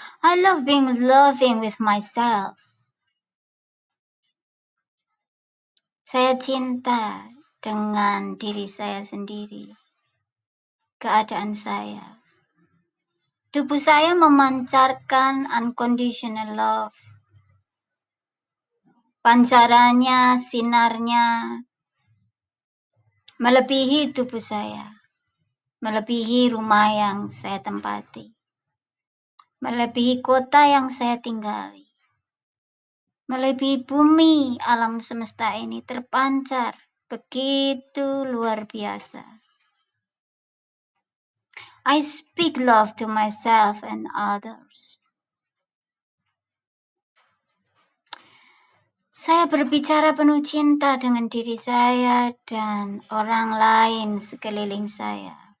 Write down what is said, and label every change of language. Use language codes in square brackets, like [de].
[en] I love being loving with myself. [id] Saya cinta dengan diri saya sendiri, keadaan saya. Tubuh saya memancarkan unconditional love. Pancarannya, sinarnya, melebihi tubuh saya, melebihi rumah yang saya tempati, melebihi kota yang saya tinggali, melebihi bumi alam semesta ini terpancar begitu luar biasa. [en] I speak love to myself and others. [id] Saya berbicara penuh cinta dengan diri saya dan orang lain sekeliling saya.